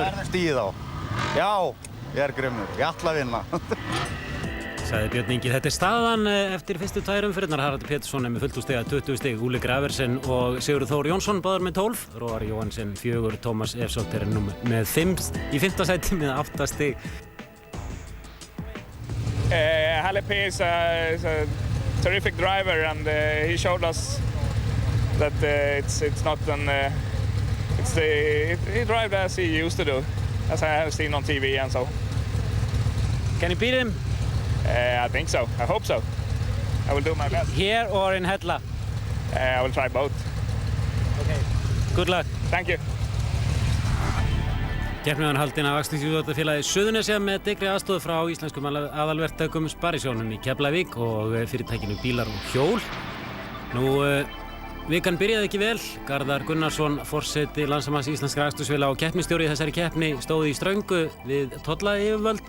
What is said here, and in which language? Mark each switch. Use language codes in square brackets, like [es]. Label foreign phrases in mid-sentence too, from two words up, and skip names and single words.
[is] Það er stíð á. Já, ég er grimmur. Ég ætla að vinna. Sagði Björn Ingi, þetta er staðan eftir fyrstu tvær umferðirnar. Haraldur Pétursson er með fullt úr stiga 20 stig, Úli Graversen og Sigurður Þór Jónsson báðir með 12, Róar Jóhansen 4, Tómas Efsótt er nú með 5 í 5. sæti með 8 stig. [en] Halle P is a terrific driver, and he showed us that it's not an he drives as he used to do, as I have seen on TV and so. Can you beat him? I think so. I hope so. I will do my best. Here or in Hella? I will try both. Okay. Good luck. Thank you. [is] Keppnin var haldin af Akstursíþróttafélagi Suðurnesja með dyggri aðstoð frá íslenskum aðalverktökum Sparisjóðnum í Keflavík og fyrirtækinu Bílar og Hjól. Nú, vikan byrjaði ekki vel. Garðar Gunnarsson, forseti Landssambands íslenskra akstursfélaga og keppnisstjóri í þessari keppni stóð í ströngu við tollayfirvöld.